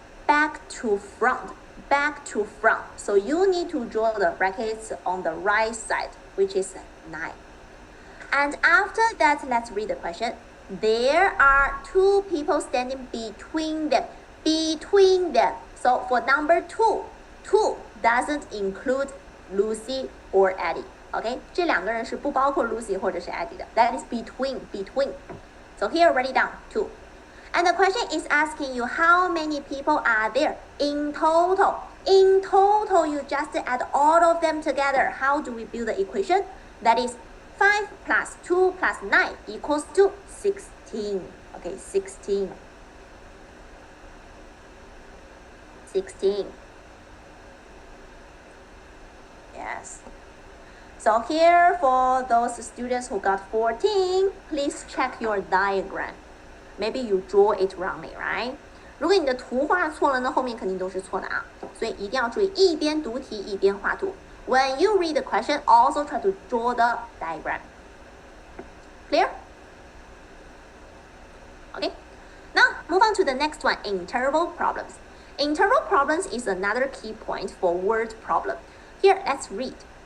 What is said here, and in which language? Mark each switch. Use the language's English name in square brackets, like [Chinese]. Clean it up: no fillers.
[English] back to front, back to front. So you need to draw the brackets on the right side, which is 9. And after that, let's read the question. There are 2 people standing between them. Between them. So for number 2, 2 doesn't include Lucy or Eddie. Okay? 这两个人是不包括 Lucy 或者是 Eddie 的。 That is between, between. So here, write it down, 2. And the question is asking you how many people are there in total. In total, you just add all of them together. How do we build the equation? That is 5 plus 2 plus 9 equals to 16. Okay, 16. 16. Yes. So here for those students who got 14, please check your diagram. Maybe you draw it wrongly, right? [Chinese] 如果你的图画错了呢，后面肯定都是错的啊，所以一定要注意一边读题一边画图。 [English] When you read the question, also try to draw the diagram. Clear? Okay. Now move on to the next one, interval problems. Interval problems is another key point for word problem. Here, let's read.